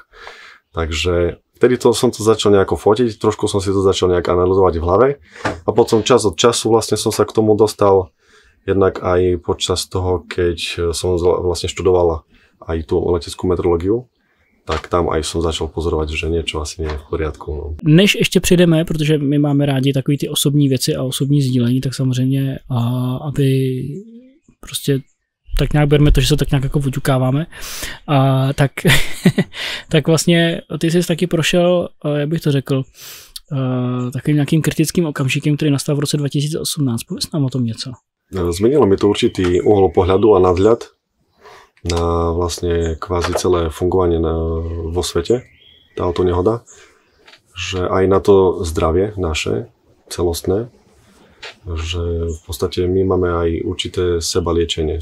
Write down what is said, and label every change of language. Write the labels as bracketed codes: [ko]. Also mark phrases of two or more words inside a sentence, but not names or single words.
[sk] Takže vtedy som to začal nejako fotiť, trošku som si to začal nejak analyzovať v hlave a potom čas od času vlastne som sa k tomu dostal jednak aj počas toho, keď som vlastne študovala aj tú leteckú meteorológiu, tak tam aj som začal pozorovať, že niečo asi nie je v poriadku. No. [cs] Než ještě přijdeme, protože my máme rádi takový ty osobní věci a osobní sdílení, tak samozřejmě, aby prostě tak nějak bereme to, že se tak nějak jako vyťukáváme. Tak, tak vlastně ty jsi taky prošel, jak bych to řekl, takovým nějakým kritickým okamžikem, který nastal v roce 2018. Pověz nám o tom něco. [sk] Zmenilo mi to určitý uhol pohľadu a nadhľad na vlastne kvázi celé fungovanie vo svete, táto nehoda, že aj na to zdravie naše, celostné, že v podstate my máme aj určité sebaliečenie.